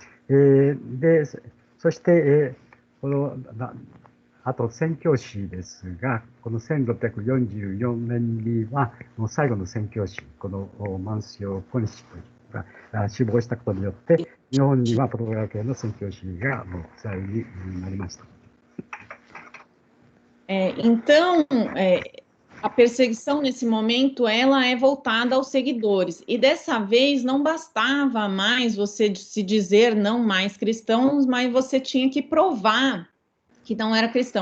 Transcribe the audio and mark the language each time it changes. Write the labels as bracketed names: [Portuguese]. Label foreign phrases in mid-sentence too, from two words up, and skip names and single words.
[Japanese] そして、このあと宣教師ですが、この1644年には、最後の宣教師、このマンシオ・コニシが死亡したことによって、日本にはポルトガル系の宣教師がもう不在になりました。 [Portuguese] Então, a perseguição nesse momento ela é voltada aos seguidores, e dessa vez não bastava mais você se dizer não mais cristãos, mas você tinha que provar que não era cristão.